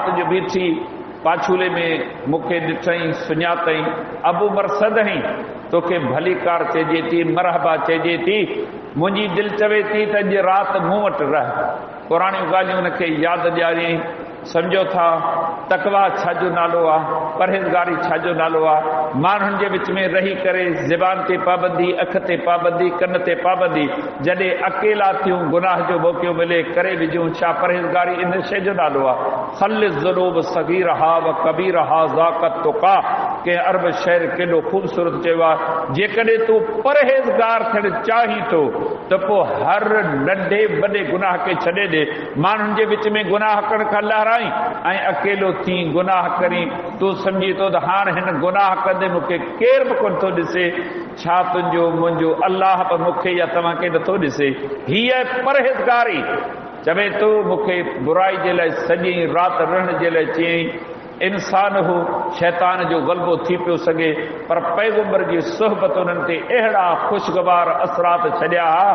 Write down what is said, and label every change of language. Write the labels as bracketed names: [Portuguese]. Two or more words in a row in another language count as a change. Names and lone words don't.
[Sindhi] राति जो बीठी पाछूले में मूंखे ॾिठई सुञातई अबू मरसद हई तोखे भली कार चइजे थी मरहबा चइजे थी मुंहिंजी दिलि चवे थी त अॼु राति मूं वटि रह पुराणियूं ॻाल्हियूं हुनखे यादि ॾियारियईं सम्झो था तकवा छाजो नालो आहे परहेज़गारी छाजो नालो आहे माण्हुनि जे विच में रही करे ज़बान ते पाबंदी अख ते पाबंदी कन ते पाबंदी जॾहिं अकेला थियूं गुनाह जो मौक़ो मिले करे विझूं छा परहेज़गारी इन शइ जो नालो आहे [Arabic] خلّ الذنوب صغيرها و كبيرها ذاك التقى [Sindhi] कंहिं अरब शहर केॾो ख़ूबसूरत चयो आहे जेकॾहिं तूं परहेज़गार थियणु चाहीं थो त पोइ हर नंढे वॾे गुनाह खे छॾे ॾे माण्हुनि जे विच में गुनाह करण खां लहराई ऐं अकेलो थी गुनाह करी तूं सम्झी थो त हाणे हिन गुनाह कंदे मूंखे केर बि कोन थो ॾिसे छा तुंहिंजो मुंहिंजो अलाह बि मूंखे या तव्हांखे नथो ॾिसे हीअ परहेज़गारी चवे थो मूंखे बुराई जे लाइ सॼी राति रहण जे लाइ चयईं इंसान हो शैतान जो ग़लबो थी पियो सघे पर पैगंबर जी सोहबत उन्हनि ते अहिड़ा ख़ुशगवार असरात छॾिया